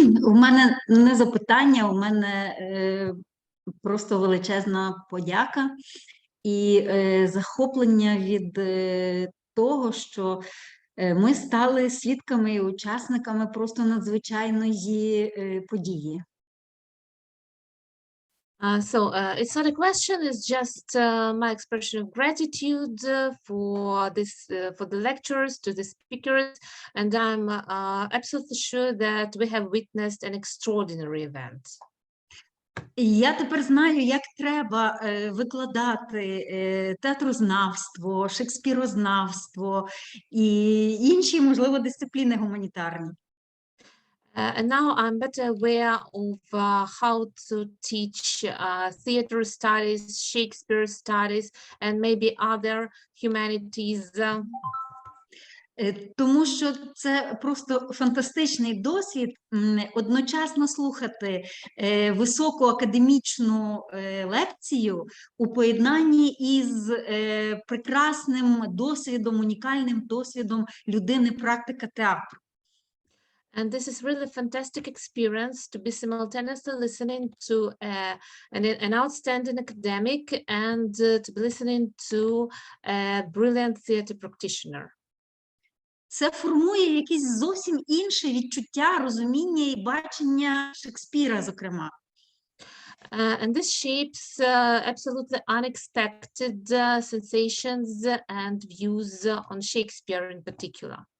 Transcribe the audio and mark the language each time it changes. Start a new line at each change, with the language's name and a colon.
Ukrainian: У мене не запитання, у мене просто величезна подяка і захоплення від того, що ми стали свідками і учасниками просто надзвичайної події.
English: It's not a question, it's just my expression of gratitude for the lectures, to the speakers, and I'm absolutely sure that we have witnessed an extraordinary event.
Ukrainian: Я тепер знаю, як треба викладати театрознавство, шекспірознавство і інші, можливо, дисципліни гуманітарні.
English: And now I'm better aware of how to teach theater studies, Shakespeare studies, and maybe other humanities.
Ukrainian: Тому що це просто фантастичний досвід одночасно слухати високу академічну лекцію у поєднанні із прекрасним досвідом, унікальним досвідом людини-практика театру.
English: And this is really a fantastic experience to be simultaneously listening to an outstanding academic and to be listening to a brilliant theater practitioner.
Ukrainian: Це формує якісь зовсім інше відчуття, розуміння і бачення Шекспіра, зокрема.
English: And this shapes absolutely unexpected sensations and views on Shakespeare in particular.